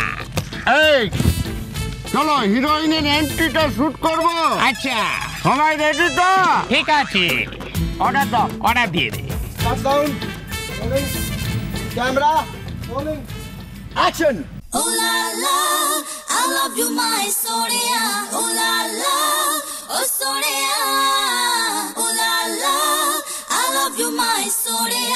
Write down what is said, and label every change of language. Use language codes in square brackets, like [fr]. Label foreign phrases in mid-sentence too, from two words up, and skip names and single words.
[bn] এই চলো হিরোইনের এন্ট্রিটা শুট করবো। আচ্ছা সবাই রেডি তো? ঠিক আছে, অর্ডার দাও। অর্ডার দিয়ে দে। [en] Camera action. Oh la la, I love you my Sonia. Oh la la, oh Sonia. Oh la la, I love you my Sonia.